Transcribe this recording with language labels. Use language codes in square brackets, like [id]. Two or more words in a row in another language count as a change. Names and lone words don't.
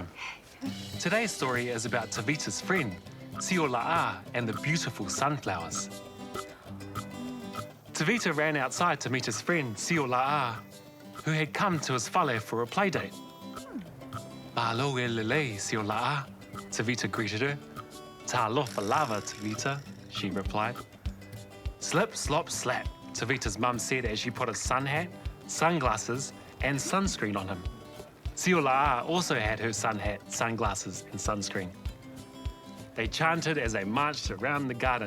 [en] Today's story is about Tavita's friend, Siola'a, and the beautiful sunflowers. Tavita ran outside to meet his friend, Siola'a, who had come to his whale for a playdate. [to] Mahalo e lele, [en] Siola'a, Tavita greeted her. [sm] Talofa lava, Tavita, [en] she replied. Slip, slop, slap, Tavita's mum said as she put a sun hat, sunglasses, and sunscreen on him. Siola'a also had her sun hat, sunglasses, and sunscreen. They chanted as they marched around the garden.